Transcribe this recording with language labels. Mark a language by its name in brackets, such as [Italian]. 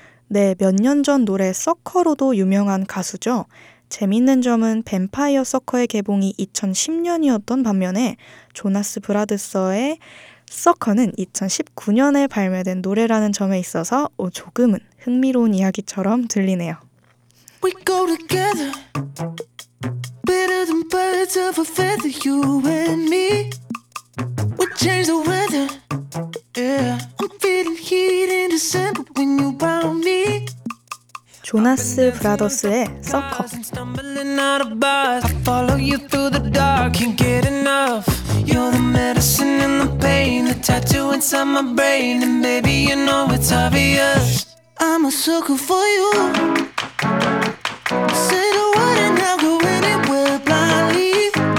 [Korean] 네, 몇 년 전 노래 서커로도 유명한 가수죠. 재밌는 점은 뱀파이어 서커의 개봉이 2010년이었던 반면에 조나스 브라더스의 서커는 2019년에 발매된 노래라는 점에 있어서 조금은 흥미로운 이야기처럼 들리네요. [English] We go together better than birds of a feather, you and me. We change the weather, yeah. I'm feeling heat in December when you found me. [Korean] 조나스 브라더스의 서커. [English] Follow you through the dark, can't get enough. You're the medicine and the pain, the tattoo inside my brain, and baby you know it's obvious. I'm a sucker for you. Say the word and I'll go anywhere blindly.